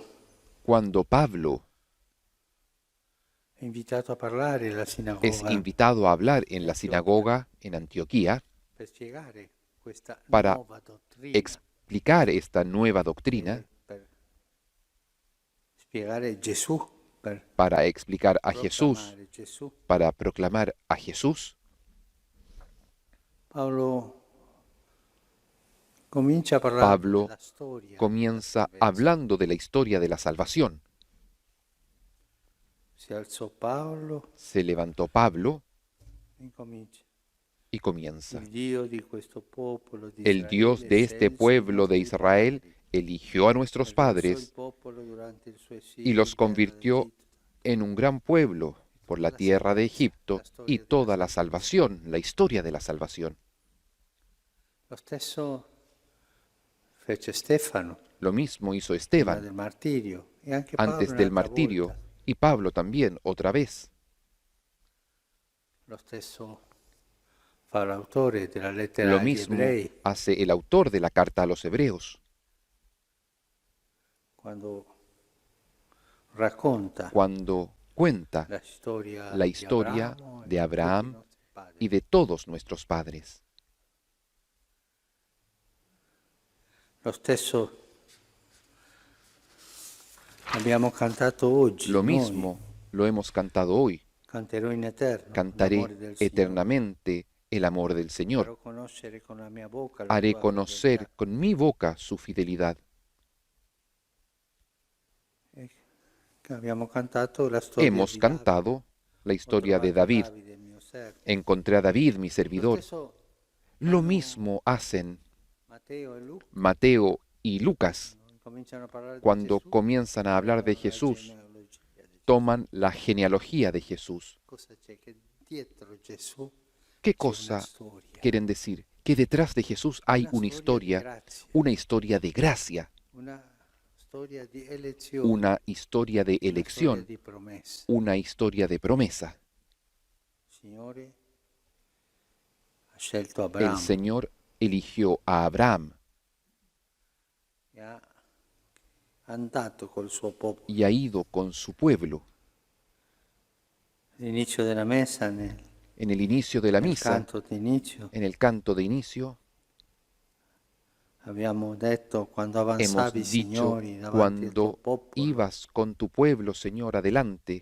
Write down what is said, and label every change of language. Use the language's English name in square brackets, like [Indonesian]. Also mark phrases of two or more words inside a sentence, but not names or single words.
[Spanish] Cuando Pablo [Italian] è invitato a parlare alla [Spanish] es [Italian] sinagoga [Spanish] invitado a hablar en la sinagoga en Antioquía [Italian] per spiegare questa [Spanish] para [Italian] nuova dottrina, [Spanish] explicar esta nueva doctrina, [Italian] per spiegare Gesù, per [Spanish] para explicar a Jesús, [Italian] proclamare Gesù, [Spanish] para proclamar a Jesús, [Italian] Paolo comincia a parlare [Spanish] Pablo [Italian] della storia [Spanish] comienza [Italian] della salvezza. [Spanish] hablando de la historia de la salvación. [Italian] Si alzò Paolo [Spanish] Se levantó Pablo [Italian] e comincia. [Spanish] y comienza. [Italian] Il Dio di questo popolo di [Spanish] El Dios de este pueblo de Israel eligió a nuestros padres y los convirtió en un gran pueblo por la tierra de Egipto y toda la salvación, la historia de la salvación. [Italian] Lo stesso fece Stefano [Spanish] Lo mismo hizo [Italian] prima [Spanish] Esteban [Italian] del martirio e anche Paolo [Spanish] antes del [Italian] un'altra [Spanish] martirio [Italian] volta. [Spanish] y Pablo también otra vez. [Italian] Lo stesso fa l'autore della lettera [Spanish] Lo [Italian] agli [Spanish] mismo [Italian] ebrei [Spanish] hace el autor de la carta a los hebreos [Italian] quando racconta [Spanish] cuando cuenta [Italian] la storia [Spanish] la [Italian] di [Spanish] historia [Italian] Abramo e [Spanish] de [Italian] di tutti i [Spanish] Abraham [Italian] nostri padri. [Spanish] y de todos nuestros padres. [Italian] Lo stesso abbiamo cantato oggi, [Spanish] Lo [Italian] noi, [Spanish] mismo lo hemos cantado hoy. [Italian] canterò in eterno [Spanish] Cantaré [Italian] l'amore del Signore. [Spanish] eternamente el amor del Señor. [Italian] Farò conoscere con la mia bocca la [Spanish] Haré [Italian] tua [Spanish] conocer [Italian] fedeltà. [Spanish] con mi boca su fidelidad. [Italian] Abbiamo cantato la storia [Spanish] Hemos [Italian] di [Spanish] cantado la [Italian] Davide. Ho [Spanish] historia de [Italian] trovato [Spanish] David. [Italian] Davide, mio servo. [Spanish] Encontré a David, mi [Italian] Lo [Spanish] servidor. [Italian] stesso [Spanish] Lo [Italian] fanno [Spanish] mismo hacen [Italian] Matteo e Luca. [Spanish] Mateo y Lucas. [Italian] Cominciano a parlare di [Spanish] Cuando [Italian] Gesù, [Spanish] comienzan a hablar de [Italian] trovano la [Spanish] Jesús, [Italian] genealogia di Gesù. [Spanish] toman la genealogía de Jesús. [Italian] Cosa c'è? Che dietro Gesù [Spanish] ¿Qué [Italian] c'è una [Spanish] cosa [Italian] storia. [Spanish] quieren decir? Que detrás de Jesús hay [Italian] Una [Spanish] una [Italian] storia di [Spanish] historia, [Italian] grazia, [Spanish] una historia de gracia, [Italian] una storia di elezione, [Spanish] una historia de [Italian] una storia [Spanish] elección, [Italian] di promessa. [Spanish] una historia de promesa. [Italian] Il Signore ha scelto [Spanish] El [Italian] Abramo [Spanish] Señor eligió a Abraham [Italian] e ha andato col suo popolo. [Spanish] y ha ido con su pueblo. [Italian] All'inizio della messa, [Spanish] En el inicio de la [Italian] nel [Spanish] misa, [Italian] canto d'inizio, [Spanish] en el canto de inicio, [Italian] abbiamo detto quando [Spanish] hemos [Italian] avanzavi, [Spanish] dicho, [Italian] Signori, davanti al tuo [Spanish] cuando [Italian] popolo [Spanish] ibas con tu pueblo, Señor, adelante,